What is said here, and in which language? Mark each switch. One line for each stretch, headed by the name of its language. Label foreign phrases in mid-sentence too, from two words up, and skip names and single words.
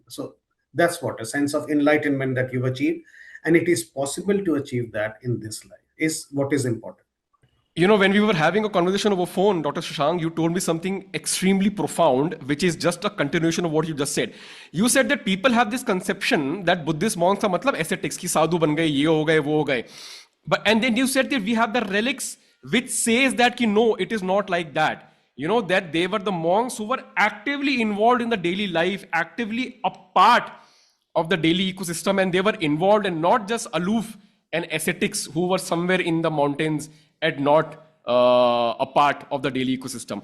English: So, that's what a sense of enlightenment that you've achieved, and it is possible to achieve that in this life is what is important. When we were having a conversation over phone, Dr. Shashank, you told me something extremely profound, which is just a continuation of what you just said. You said that people have this conception that Buddhist monks are matlab ascetics,
Hindi: ki sadhu ban gaye, ye ho gaye, wo ho gaye.
English: And then you said that we have the relics which says that no, it is not like that. That they were the monks who were actively involved in the daily life, actively a part of the daily ecosystem, and they were involved and not just aloof and ascetics who were somewhere in the mountains and not a part of the daily ecosystem.